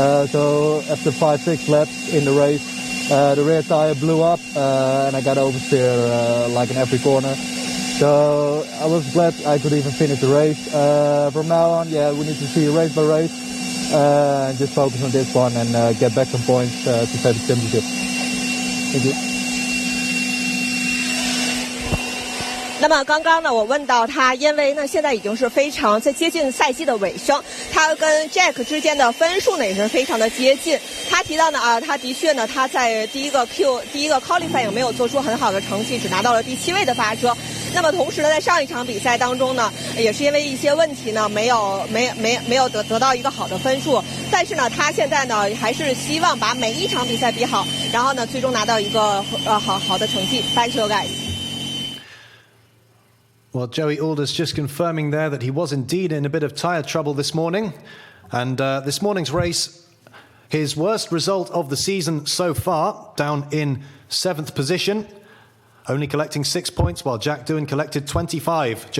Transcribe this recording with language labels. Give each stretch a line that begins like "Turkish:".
English: So after 5-6 laps in the race, the rear tire blew up and I got oversteer like in every corner. So I was glad I could even finish the race. From now on, yeah, we need to see race by race and just focus on this one and get back some points to save the championship. Thank you.
Chinese: 那么刚刚呢，我问到他，因为呢现在已经是非常在接近赛季的尾声，他跟 Jack 之间的分数呢也是非常的接近。他提到呢他的确呢他在第一个 qualifying 没有做出很好的成绩，只拿到了第7位的发车。那么同时呢，在上一场比赛当中呢，也是因为一些问题呢，没有得到一个好的分数。但是呢，他现在呢还是希望把每一场比赛比好，然后呢最终拿到一个好的成绩。
English: Back to you guys. Well, Joey Alders just confirming there that he was indeed in a bit of tyre trouble this morning. And this morning's race, his worst result of the season so far, down in 7th position, only collecting 6 points, while Jack Doohan collected 25.